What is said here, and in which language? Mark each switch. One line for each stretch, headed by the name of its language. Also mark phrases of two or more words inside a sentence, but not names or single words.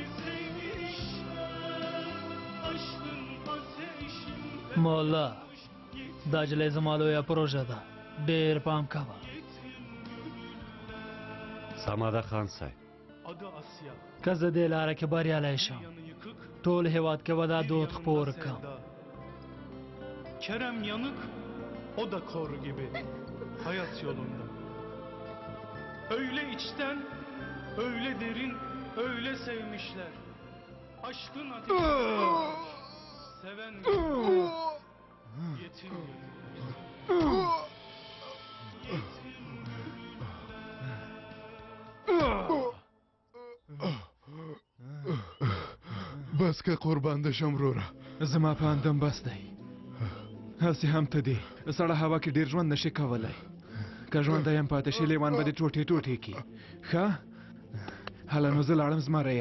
Pashto: مولا دا جلۍ زما لویه پروژه ده ډېر پام کوه سمه ده خان صاحب که زه دې لاره کې بریالی شم ټول هېواد کې به دا دود خپور کړم
Turkish: Kerem yanık, o da kor gibi hayat yolunda. Öyle içten, öyle derin, öyle sevmişler. Aşkın ateşi seven yetim.
Pashto: بس که قربان دشم وروره زما په اندم بس دی هسې هم ته دی سړه هوا کې ډېر ژوند نشي کولی که ژوندی یم پاتې شي لیوان به دې ټوټې ټوټې کړي ښه هله نو زه لاړم زمریه